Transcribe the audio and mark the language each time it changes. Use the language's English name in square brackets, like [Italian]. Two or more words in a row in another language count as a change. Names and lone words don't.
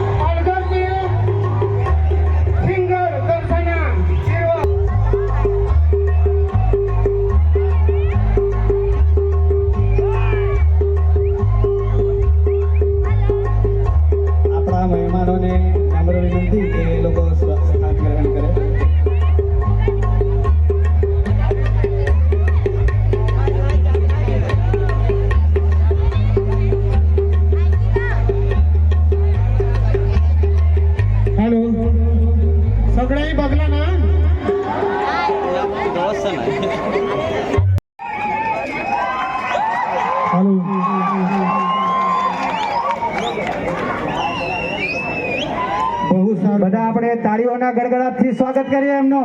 [Gujarati] સિંગર દર્શના જીરવા આપણા મહેમાનોને નમ્ર વિનંતી કે એ લોકો સ્થાન ગ્રહણ કરે. [Marathi] हॅलो सगळ्यांनी बघला ना. [Gujarati] हॅलो બહુ સારું. બધા આપણે તાળીઓના ગડગડાટથી સ્વાગત કરીએ એમનો.